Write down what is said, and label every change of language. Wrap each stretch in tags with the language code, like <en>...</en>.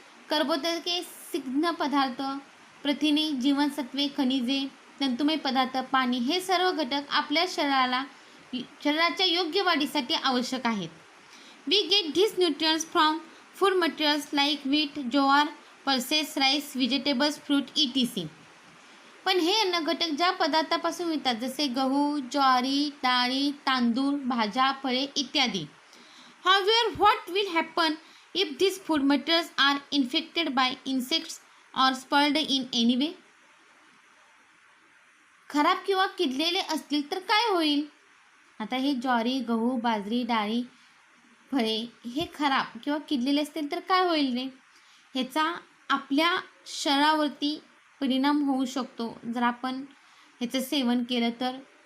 <mr>कर्बोदके, स्निग्ध पदार्थ, प्रथिने, जीवनसत्वे, खनिजे, तंतुमय पदार्थ, पाणी हे सर्व घटक आपल्या शरीराच्या योग्य वाढीसाठी आवश्यक आहेत.</mr> <en>We get this nutrients from food materials like wheat, jowar, pulses, rice, vegetables, fruit etc.</en> <mr>पण हे अन्न घटक ज्या पदार्थापासून मिळतात जसे गहू, ज्वारी, डाळी, तांदूळ, भाज्या, फळे इत्यादी.</mr> <en>However, what will happen if these food materials are infected by insects or spoiled in any way?</en> <mr>खराब किंवा किडलेले असतील तर काय होईल? आता हे ज्वारी, गहू, बाजरी, डाळी, फळे हे खराब किंवा किडलेले असतील तर काय होईल रे? ह्याचा आपल्या शरीरावरती परिणाम होऊ शकतो जर आपण ह्याचं सेवन केलं तर.</mr>